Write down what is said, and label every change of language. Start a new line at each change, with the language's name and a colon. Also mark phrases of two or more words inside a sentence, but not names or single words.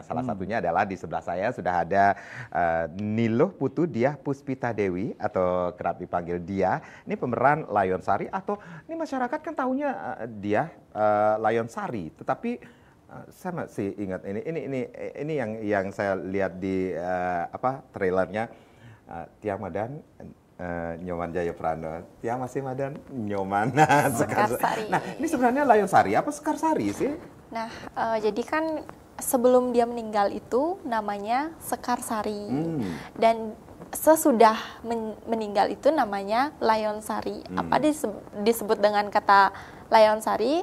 Indonesian: Salah satunya adalah di sebelah saya sudah ada Niluh Putu Diah Puspita Dewi atau atau kerap dipanggil Dia. Ini pemeran Layon Sari, atau ini masyarakat kan tahunya Dia Layon Sari, tetapi saya masih ingat ini yang saya lihat di trailernya, Tia Madan, Nyoman Jayaprano, Tia masih Madan, Nyoman Sekarsari. Nah, ini sebenarnya Layon Sari apa Sekarsari sih? Nah, jadi kan sebelum dia meninggal itu namanya Sekarsari, dan sesudah meninggal itu namanya Layon Sari. Apa disebut dengan kata Layon Sari?